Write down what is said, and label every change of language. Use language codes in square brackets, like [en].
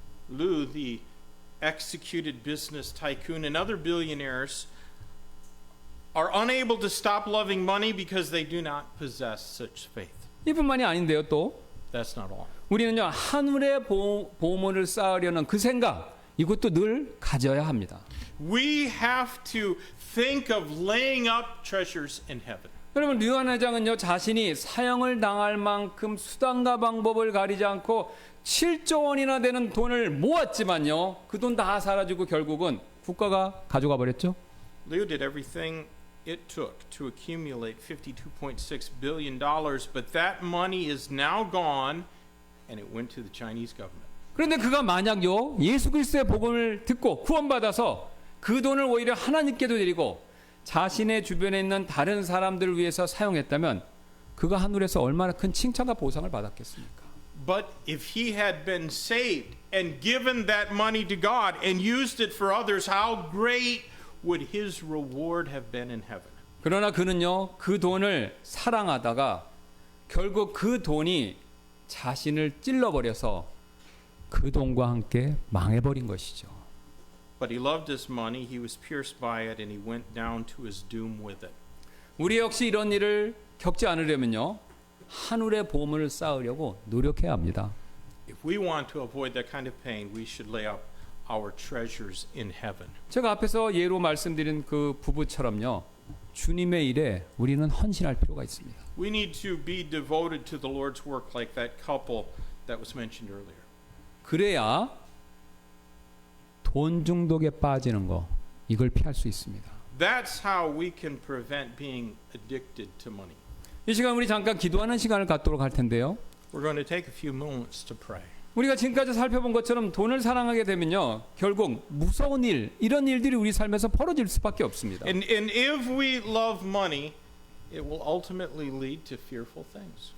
[en] Liu, the executed business tycoon, and other billionaires are unable to stop loving money because they do not possess such faith. [ko] 이뿐만이 아닌데요. 또 [en] That's not all. [ko] 우리는요 하늘의 보물을 쌓으려는 그 생각 이것도 늘 가져야 합니다. [en] We have to think of laying up treasures in heaven. [ko] 여러분 류안 회장은요 자신이 사형을 당할 만큼 수단과 방법을 가리지 않고 7조 원이나 되는 돈을 모았지만요 그 돈 다 사라지고 결국은 국가가 가져가 버렸죠. [en] Liu did everything it took to accumulate $52.6 billion, but that money is now gone and it went to the Chinese government. [ko] 그런데 그가 만약요 예수 그리스도의 복음을 듣고 구원받아서 그 돈을 오히려 하나님께도 드리고 자신의 주변에 있는 다른 사람들을 위해서 사용했다면 그가 하늘에서 얼마나 큰 칭찬과 보상을 받았겠습니까? [en] But if he had been saved and given that money to God and used it for others, how great would his reward have been in heaven? [ko] 그러나 그는요 그 돈을 사랑하다가 결국 그 돈이 자신을 찔러버려서 그 돈과 함께 망해버린 것이죠. [en] But he loved his money, he was pierced by it, and he went down to his doom with it. [ko] 우리 역시 이런 일을 겪지 않으려면요 하늘의 보물을 쌓으려고 노력해야 합니다. [en] If we want to avoid that kind of pain, we should lay up our treasures in heaven. [ko] 제가 앞에서 예로 말씀드린 그 부부처럼요 주님의 일에 우리는 헌신할 필요가 있습니다. [en] We need to be devoted to the Lord's work like that couple that was mentioned earlier. [ko] 그래야 돈 중독에 빠지는 거 이걸 피할 수 있습니다. [en] That's how we can prevent being addicted to money. [ko] 이 시간 우리 잠깐 기도하는 시간을 갖도록 할 텐데요. [en] We're going to take a few moments to pray. [ko] 우리가 지금까지 살펴본 것처럼 돈을 사랑하게 되면요 결국 무서운 일 이런 일들이 우리 삶에서 벌어질 수밖에 없습니다. [en] And if we love money, it will ultimately lead to fearful things.